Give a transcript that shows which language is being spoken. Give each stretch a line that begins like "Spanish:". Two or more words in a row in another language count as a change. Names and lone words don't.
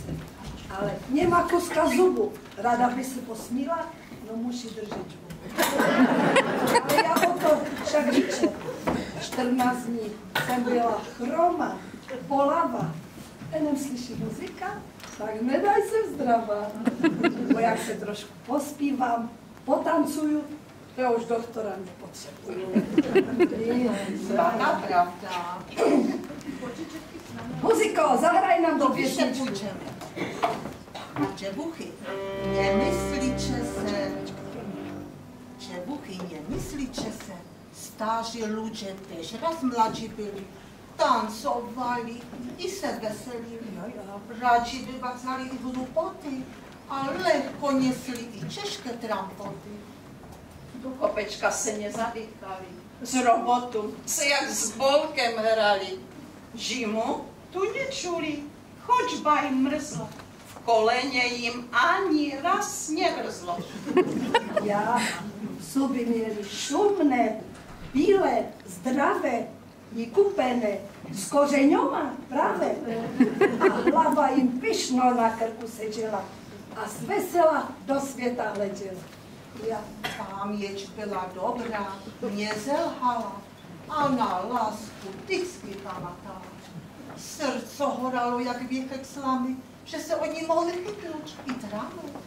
Czech: Ale nemá kuska zubu. Rada by se posmíla, no musí držet zubu. Ale já o to však říče. 14 dní jsem byla chroma, bolava. Jenom slyší muzika, tak nedaj se zdrava. Bo jak se trošku pospívám, potancuju, já už doktora nepotřebuju. Svatá pravda. Muziko, zahraj nám do pěsničku. Na děvuchy, nemyslíče se,
Polish: Starzy ludzie też raz mladzi byli, tancowali i se weselili. Radzi wywadzali ich głupoty, a lekko niesli i ciężkie trampoty.
Czech: Do kopečka se nezadýchali, z robotu se jak s bolkem hrali. Žimu tu nečuli, choćba im mrzlo, v kolene jim ani raz nevrzlo. Ja, zuby mieli šumné, bílé, zdravé, vykupené, s kořeňoma práve. A hlava im pyšno na krku sedela a zvesela do světa hleděla. Ja. Paměť byla dobrá, nezelhala a na lásku vždycky pamatala. Srdce horalo jak věchek slamy, že se od ní mohli chytnout i trávu.